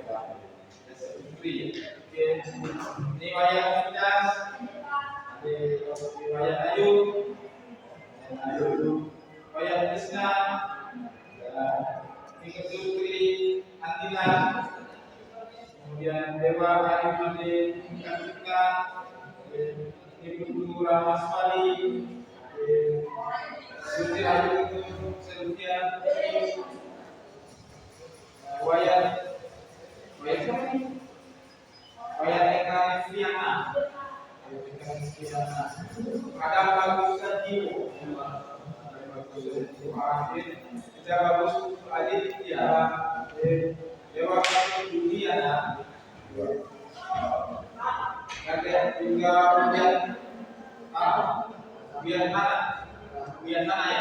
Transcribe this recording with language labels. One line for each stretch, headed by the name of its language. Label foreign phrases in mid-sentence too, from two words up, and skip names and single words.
Indonesian: Ini wayang Midas. Ada wayang Ayu. Wayang Krishna. Ini Putri Antila. Kemudian Dewa Kayu Made Kartika. Ibu Ramaswari, Suci Ayu, Selutia, Wayan Eka Fiana, ada Bagus Sajiwo, ada Bagus Aditya, Dewa Kayu Dunia, ada juga Biar mana ya?